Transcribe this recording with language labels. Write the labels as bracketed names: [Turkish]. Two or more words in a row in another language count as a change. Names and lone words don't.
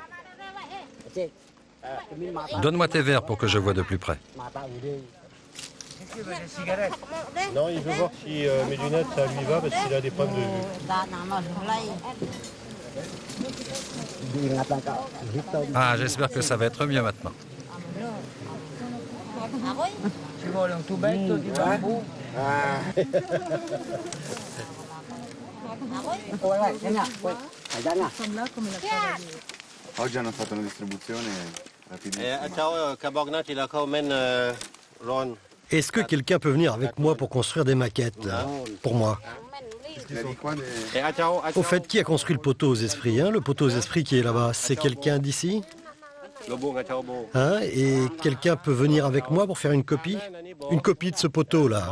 [French] Donne-moi tes verres pour que je vois de plus près. Non, il veut voir si mes lunettes, ça lui va, parce qu'il a des problèmes de vue. Ah, j'espère que ça va être mieux maintenant. [Italian] Oggi hanno fatto una distribuzione rapidissima. [French] Est-ce que quelqu'un peut venir avec moi pour construire des maquettes, là, pour moi? Au fait, qui a construit le poteau aux esprits, hein? Le poteau aux esprits qui est là-bas, c'est quelqu'un d'ici? Hein? Et quelqu'un peut venir avec moi pour faire une copie? Une copie de ce poteau-là.